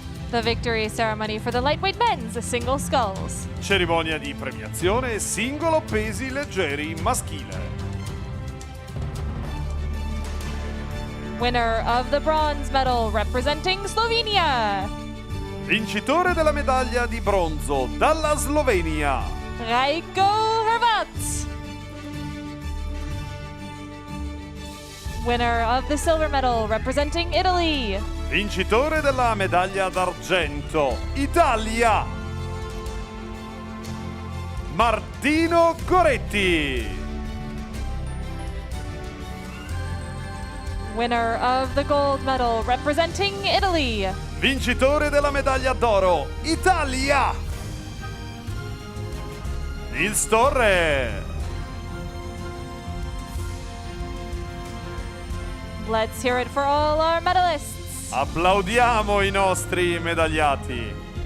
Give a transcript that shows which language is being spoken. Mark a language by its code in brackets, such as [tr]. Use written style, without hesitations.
[en] The victory ceremony for the lightweight men's single sculls. [it] Cerimonia di premiazione singolo pesi leggeri maschile. [en] Winner of the bronze medal representing Slovenia, [it] Vincitore della medaglia di bronzo dalla Slovenia, Rajko Hrvat. [en] Winner of the silver medal representing Italy, [it] vincitore della medaglia d'argento, Italia, Martino Goretti. [en] winner of the gold medal representing Italy, [it] Vincitore della medaglia d'oro, Italia, Nils Torre. [en] Let's hear it for all our medalists. [it] Applaudiamo i nostri medagliati.